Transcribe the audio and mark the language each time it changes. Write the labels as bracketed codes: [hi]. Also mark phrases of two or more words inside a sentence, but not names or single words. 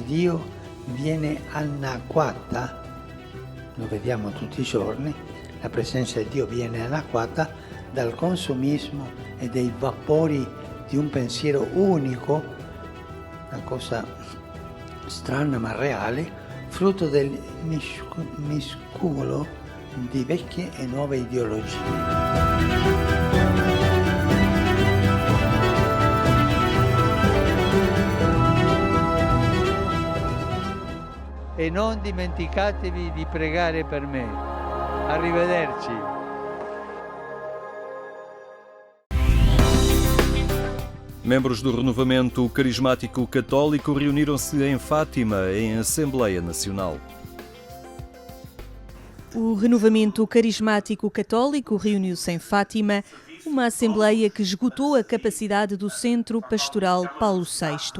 [it] Dio viene annacquata, lo vediamo tutti i giorni, la presenza di Dio viene annacquata dal consumismo e dai vapori di un pensiero unico, una cosa strana ma reale, frutto del misculo di vecchie e nuove ideologie. E non dimenticatevi di pregare per me. Arrivederci. [pt] Membros do Renovamento Carismático Católico reuniram-se em Fátima, em Assembleia Nacional. O Renovamento Carismático Católico reuniu-se em Fátima, uma assembleia que esgotou a capacidade do Centro Pastoral Paulo VI.